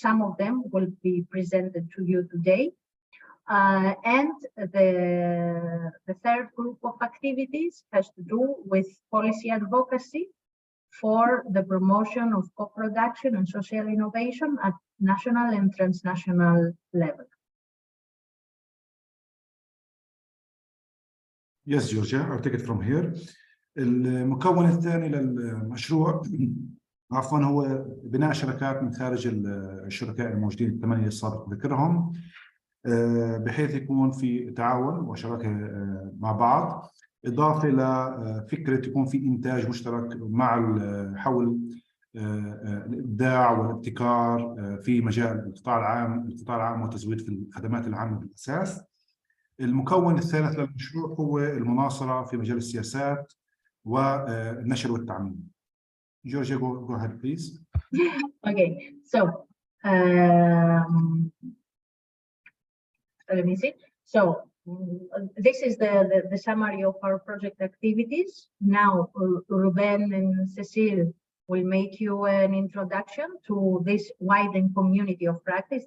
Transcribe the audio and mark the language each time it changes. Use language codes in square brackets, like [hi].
[en] Some of them will be presented to you today. And the third group of activities has to do with policy advocacy for the promotion of co-production and social innovation at national and transnational level. Yes, Georgia, I'll take it from here. [ar] المكون الثاني للمشروع عفوا هو بناء شركات من خارج الشركاء الموجودين ال8 السابق ذكرهم، بحيث يكون في تعاون وشراكه مع بعض، اضافه لفكره يكون في انتاج مشترك مع حول الابداع والابتكار في مجال القطاع العام وتزويد في الخدمات العامه بالاساس. المكون الثالث للمشروع هو المناصره في مجال السياسات والنشر والتعميم. [en] Georgia, go ahead, please. Okay, so let me see. So this is the summary of our project activities. Now, Ruben and Cecile will make you an introduction to this widened community of practice.